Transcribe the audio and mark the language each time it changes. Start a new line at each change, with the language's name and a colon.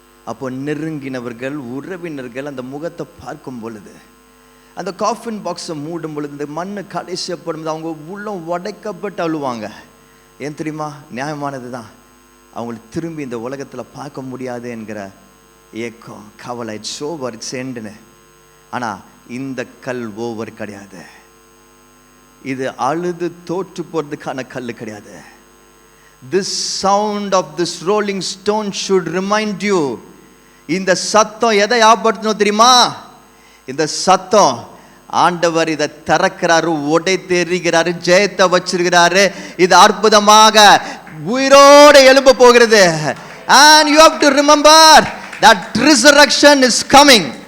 Tamil: அப்போ நெருங்கினவர்கள், உறவினர்கள் அந்த முகத்தை பார்க்கும் பொழுது, அந்த காஃபின் பாக்ஸை மூடும் பொழுது, இந்த மண்ணு கடைசியப்படும் அவங்க உள்ளம் உடைக்கப்பட்டு அழுவாங்க. ஏன் தெரியுமா? நியாயமானது தான். அவங்களுக்கு திரும்பி இந்த உலகத்தில் பார்க்க முடியாது என்கிற ஏக்கம், கவலை,
English: It's over, it's எண்டுன்னு.
Tamil: ஆனால் இந்த கல் ஓவர் கிடையாது. இது அழுது தோற்று போகிறதுக்கான கல் கிடையாது.
English: This sound of this rolling stone should remind you.
Tamil: இந்த சத்தம் எதை ஞாபகப்படுத்தணும் தெரியுமா? இந்த சத்தம் ஆண்டவர் இதை திறக்கிறாரு, உடை தெரிகிறாரு, ஜெயத்தை வச்சிருக்கிறாரு. இது அற்புதமாக உயிரோடு எழும்ப போகிறது.
English: And you have to remember that resurrection is coming.